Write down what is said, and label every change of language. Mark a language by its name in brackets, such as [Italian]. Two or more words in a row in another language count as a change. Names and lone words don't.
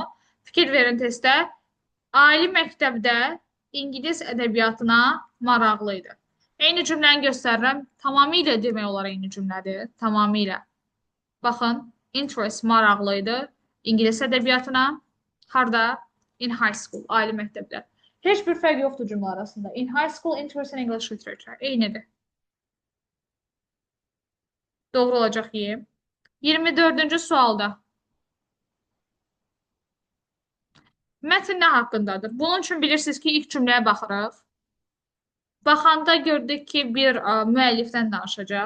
[Azerbaijani] Fikir verin testdə. Ali məktəbdə İngilis ədəbiyyatına maraqlı idi. Eyni cümləni göstərirəm. Tamamilə demək olar eyni cümlədir. Tamamilə. Baxın, interest maraqlı idi. İngilis ədəbiyyatına. Harda? [English] In high school, [Azerbaijani] ali məktəbdə. Heç bir fərq yoxdur cümlə arasında. [English] In high school, interest in English literature. [Azerbaijani] Eynidir. Doğru olacaq Y. 24-cü sualda. Mətn nə haqqındadır? Bunun üçün bilirsiniz ki, ilk cümləyə baxırıq. Baxanda gördük ki, bir müəllifdən danışacaq.